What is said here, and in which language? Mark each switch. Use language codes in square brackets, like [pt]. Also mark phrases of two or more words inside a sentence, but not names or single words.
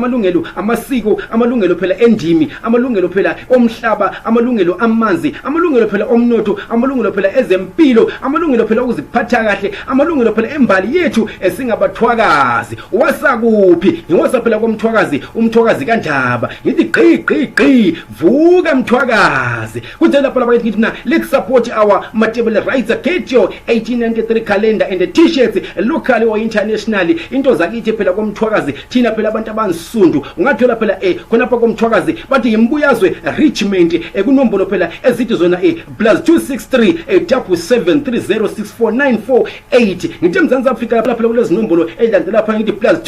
[nd] amalungelo amasiko amalungelo phela endimi amalungelo phela omhlaba amalungelo amanzi amalungelo phela omnotho amalungelo phela ezempilo amalungelo phela ukuziphatha kahle amalungelo phela embali yethu esingabathwakazi wasakuphi ngiwasa phela kwaMthwakazi uMthwakazi kaNdaba ngithi gqi vuka Mthwakazi kunjalo lapha bakithi ngithi na [en] let's support our material rights. Get your 1893 calendar and the t-shirts local or international [nd] into zakithi phela kwaMthwakazi thina phela abantu abansundu ungathola phela khonapha kwaMthwakazi bathi yimbuyazwe Richmond kunombolo phela ezithi zona +263 773064948 ngithi eMzansi Afrika phela kulezi nombolo ezilandela lapha ngithi